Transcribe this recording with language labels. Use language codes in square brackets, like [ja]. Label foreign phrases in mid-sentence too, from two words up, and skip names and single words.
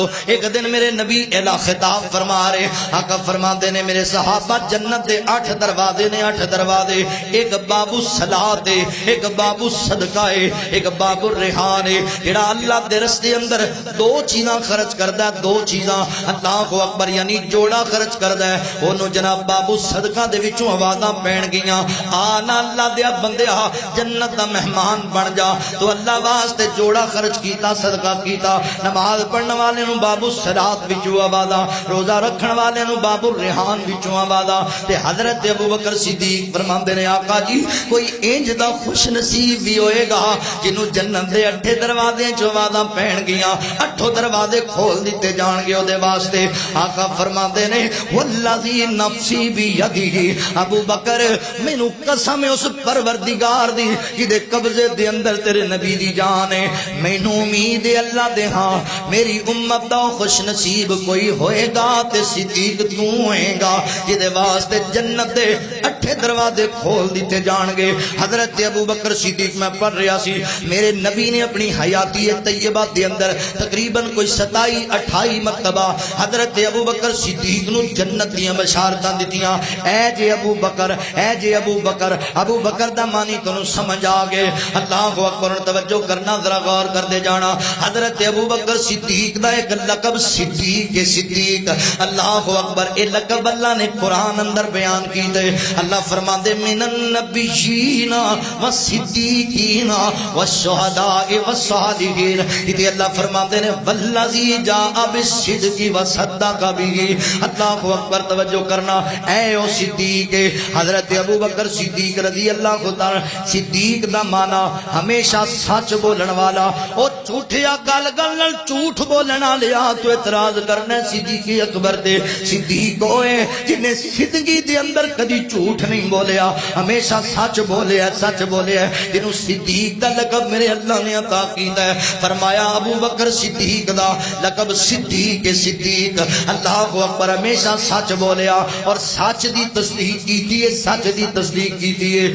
[pa] ایک دن میرے نبی اعلی خطاب فرما رہے, آقا فرماتے نے میرے صحابہ جنت دے 8 دروازے نے, 8 دروازے, ایک باب الصلاۃ ہے, ایک باب الصدقہ ہے, ایک باب الریحان ہے. جڑا اللہ دے رستے اندر 2 چیزاں خرچ کردا ہے, 2 چیزاں [ar] اللہ اکبر [pa] یعنی جوڑا خرچ کردا ہے, اونوں جناب باب الصدقہ دے وچوں آوازاں پین آنا اللہ دیا بندیا جنت دا مہمان بن جا. تو اللہ واسطے جوڑا خرچ کیتا, صدقہ کیتا. نماز پڑھن والے نو باب الصلاۃ وچوں آوازاں, روزہ رکھن والے نو باب الریحان وچوں آوازاں. تے حضرت ابو بکر صدیق فرماندے نے آقا جی کوئی انج دا خوش نصیب بھی ہوئے گا جنوں جنت دے 8 دروازے چوں آوازاں پین گیاں, 8 دروازے کھول دیتے جان گے اودے واسطے. آقا فرماندے نے [ar] والذی نفسی بیدہ, [pa] ابو بکر مینوں قسم ہے اس پروردگار دی جدے قبضے دے اندر تیرے نبی دی جان ہے، مینوں امید ہے اللہ دے ہاں میری امت دا خوش نصیب کوئی ہوئے گا تے صدیق تو ہوئے گا جدے واسطے جنت دے 8 دروازے کھول دیتے جان گے۔ حضرت ابو بکر صدیق میں پڑھ رہا سی، میرے نبی نے اپنی حیاتی طیبہ دے اندر تقریباً کوئی 27-28 مرتبہ حضرت ابو بکر صدیق نو جنت دیاں بشارتاں دتیاں۔ اے جے ابو بکر، اے جے ابو بکر، ابو بکر دا معنی تانوں سمجھ آ گئے؟ [ar] اللہ اکبر، [pa] توجہ کرنا، ذرا غور کر دے جانا۔ حضرت ابو بکر صدیق دا ایک لقب صدیق صدیق، [ar] اللہ اکبر، [pa] اے لقب اللہ نے قرآن اندر بیان کیتے۔ اللہ فرماندے [ar] من النبیین والصدیقین والشہداء والصالحین، [pa] تے اللہ فرماندے نے [ar] والذی جاء بالصدق وصدق به۔ اللہ اکبر، [pa] توجہ کرنا، اے او صدیق، حضرت ابو بکر صدیق [ar] رضی اللہ تعالی، [pa] صدیق دا معنی ہمیشہ سچ بولن والا، او جھوٹیا گل نال جھوٹ بولن والیا تو اعتراض کرنا صدیق اکبر تے۔ صدیق ہوئے جنے زندگی دے اندر کدی جھوٹ نہیں بولیا، ہمیشہ سچ بولیا، سچ بولیا، جنوں صدیق دا لقب میرے اللہ نے عطا کیتا ہے۔ فرمایا ابو بکر صدیق دا لقب صدیق صدیق، [ar] اللہ اکبر، [pa] ہمیشہ سچ بولیا اور سچ دی تصدیق کیتی ہے، سچ دی تصدیق کیتی ہے۔